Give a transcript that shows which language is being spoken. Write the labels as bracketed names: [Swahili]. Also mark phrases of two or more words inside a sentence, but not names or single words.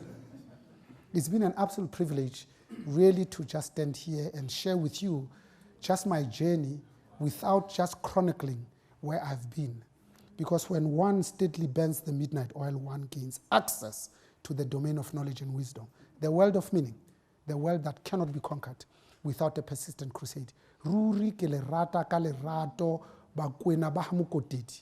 [English] It's been an absolute privilege really to just stand here and share with you just my journey without just chronicling where I've been. Because when one steadily burns the midnight oil, one gains access to the domain of knowledge and wisdom, the world of meaning, the world that cannot be conquered without a persistent crusade. [Southern Sotho] Ruri ke le rata ka lerato ba kwena ba hamokotedi.